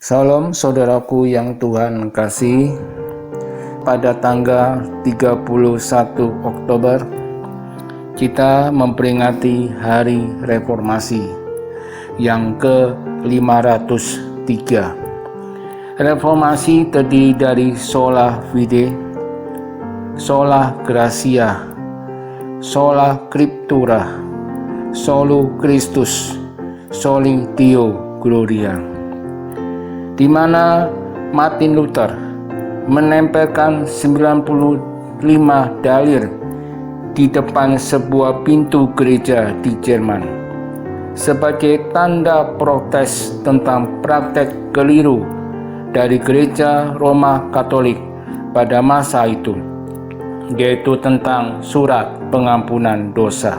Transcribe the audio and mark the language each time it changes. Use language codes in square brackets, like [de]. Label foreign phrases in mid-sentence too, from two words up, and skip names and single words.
[id] Salam saudaraku yang Tuhan kasih. Pada tanggal 31 Oktober kita memperingati Hari Reformasi yang ke-503. Reformasi terdiri dari [la] sola fide, sola gratia, sola scriptura, solo Christus, soli Deo gloria, [id] di mana Martin Luther menempelkan 95 dalil di depan sebuah pintu gereja di Jerman sebagai tanda protes tentang praktek keliru dari gereja Roma Katolik pada masa itu, yaitu tentang surat pengampunan dosa.